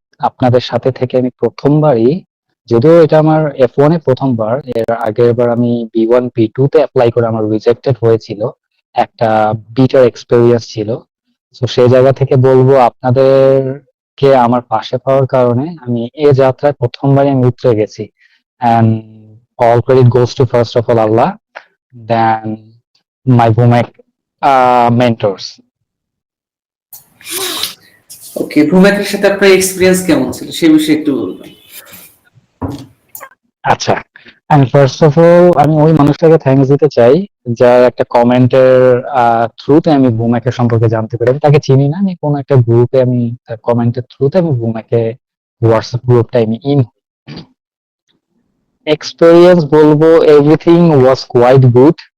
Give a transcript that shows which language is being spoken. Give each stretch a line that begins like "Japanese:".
Bangla: আপনাদের সাথে থেকে আমি প্রথমবারই, যদিও এটা আমার F1 এ প্রথমবার, এর আগের বার আমি B1 B2 তে অ্যাপ্লাই করে আমার রিজেক্টেড হয়েছিল, একটা বিটার এক্সপেরিয়েন্স ছিল। তো সেই জায়গা থেকে বলবো, আপনাদেরকে আমার পাশে পাওয়ার কারণে আমি এই যাত্রায় প্রথমবারই আমি উতরে গেছি।
English: And all credit goes to first of all Allah, then my Vumek mentors.
Bangla: ওকে, ভূমেকের সাথে আপনার এক্সপিরিয়েন্স কেমন ছিল সে বিষয়ে একটু বলবেন। আচ্ছা,
English: and first of all
Bangla: আমি ওই মানুষটাকে থ্যাঙ্কস দিতে চাই, যার একটা কমেন্টের থ্রুতে আমি ভূমেকের সম্পর্কে জানতে পারি। আমি তাকে চিনি না, আমি কোন একটা গ্রুপে, আমি তার কমেন্টের থ্রুতে আমি ভূমেকে, হোয়াটসঅ্যাপ গ্রুপটা আমি এক্সপেরিয়েন্স বলবো,
English: Everything was quite good.